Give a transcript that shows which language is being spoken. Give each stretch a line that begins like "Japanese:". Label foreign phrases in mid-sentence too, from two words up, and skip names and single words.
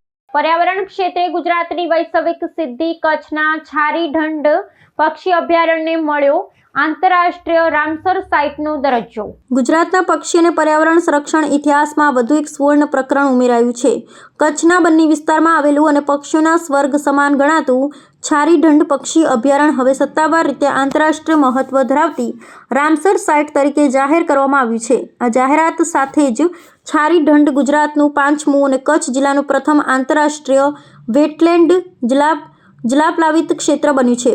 Gujarati: પર્યાવરણ ક્ષેત્રે ગુજરાતની વૈશ્વિક સિદ્ધિ કચ્છના છારીઢંડ પક્ષી અભયારણ્યને મળ્યો આંતરરાષ્ટ્રીય રામસર સાઇટનો દરજ્જો। ગુજરાતના પક્ષી અને પર્યાવરણ સંરક્ષણ ઇતિહાસમાં વધુ એક સુવર્ણ પ્રકરણ ઉમેરાયું છે। કચ્છના બન્ની વિસ્તારમાં આવેલું અને પક્ષીઓના સ્વર્ગ સમાન ગણાતું છારીઢંડ પક્ષી અભયારણ્ય હવે સત્તાવાર રીતે આંતરરાષ્ટ્રીય મહત્વ ધરાવતી રામસર સાઇટ તરીકે જાહેર કરવામાં આવ્યું છે। આ જાહેરાત સાથે જ છારીઢંડ ગુજરાતનું 5મું અને કચ્છ જિલ્લાનું પ્રથમ આંતરરાષ્ટ્રીય વેટલેન્ડ જલાપ્લાવિત ક્ષેત્ર બન્યું છે।